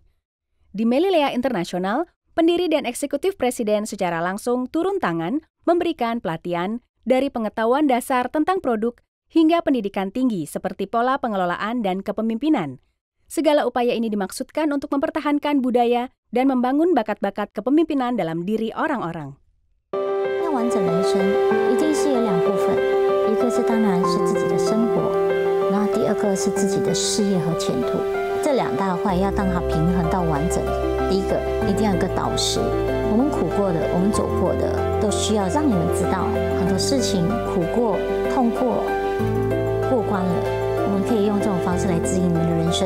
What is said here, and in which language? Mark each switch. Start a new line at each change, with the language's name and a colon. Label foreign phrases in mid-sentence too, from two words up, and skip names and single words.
Indonesian: Di Melilea Internasional, pendiri dan eksekutif presiden secara langsung turun tangan memberikan pelatihan dari pengetahuan dasar tentang produk hingga pendidikan tinggi seperti pola pengelolaan dan kepemimpinan. Segala upaya ini dimaksudkan untuk mempertahankan budaya dan membangun bakat-bakat kepemimpinan dalam diri orang-orang.
Chinese: 要完整人生，一定是有两部分。一个是当然是自己的生活，然后第二个是自己的事业和前途，这两大块要让它平衡到完整。第一个一定要有一个导师，我们苦过的，我们走过的，都需要让你们知道很多事情苦过、痛过、过关了，我们可以用这种方式来指引你们的人生。